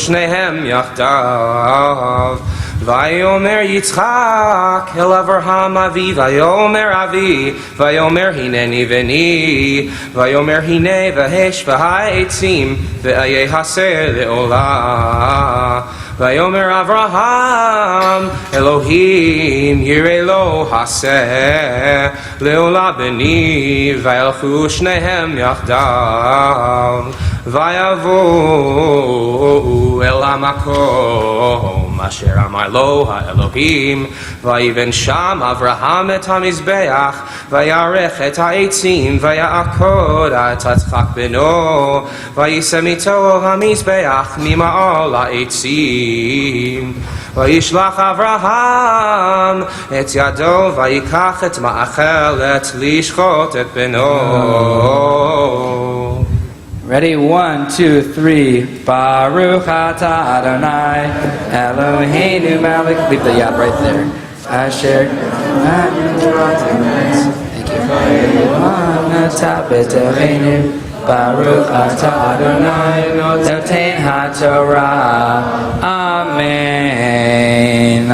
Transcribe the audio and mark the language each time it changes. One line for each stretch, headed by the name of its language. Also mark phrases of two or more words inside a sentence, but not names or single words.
Hebrew: שניהם יחדיו ויאמר יצחק אל אברהם אבי ויאמר אבי ויאמר הנני בני ויאמר הנה והאש והעצים ואיה הסר לעולה ויאמר אברהם אלהים יראה לו השה לעלה בני וילכו שניהם יחדו ויבאו אל המקום אשר אמר לו האלהים ויבן שם אברהם את המזבח ויערך את העצים ויעקד את יצחק בנו וישם אתו המזבח ממעל העצים וישלח אברהם את ידו ויקח את מאכלת לשחט את בנו.
English: Ready? 1, 2, 3.
Hebrew: ברוך אתה אדני אלהינו מלך.
English: Leave the yap right there. Asher. Thank you.
Hebrew: ברוך אתה אדני נותן התורה. Amen.